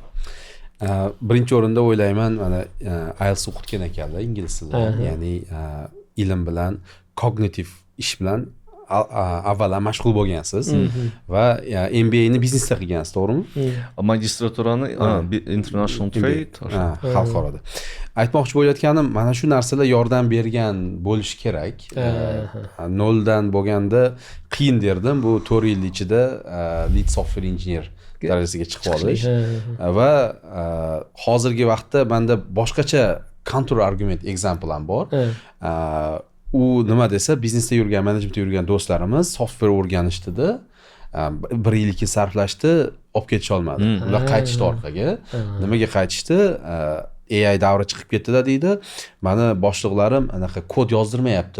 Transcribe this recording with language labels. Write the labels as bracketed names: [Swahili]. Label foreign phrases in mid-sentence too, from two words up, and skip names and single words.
[Uzbek] Birinchi o'rinda o'ylayman, mana IELTS o'qitgan ekanlar, ingliz tilida, ya'ni ilm bilan, kognitiv ish bilan avvalo mashg'ul bo'lgansiz va MBA ni biznesda qilgansiz, to'g'rimi? Magistraturani [English] international trade [Uzbek] xalqaroda. Aytmoqchi bo'layotganim, mana shu narsalar yordam bergan bo'lishi kerak. Noldan bo'lganda qiyin derdim, bu 4 yil ichida [English] lead software engineer [Uzbek] darajasiga chiqib olish va hozirgi vaqtda menda boshqacha [English] counter argument example [Uzbek] ham bor. U nima desa, biznesda yurgan, menejmentda yurgan do'stlarimiz software o'rganishdida 1 yilga sarflashdi, olib ketisha olmadi. Ular qaytishdi orqaga. Nimaga qaytishdi? AI davri chiqib ketdi deydi. Mani boshliqlarim anaqa kod yozdirmayapti.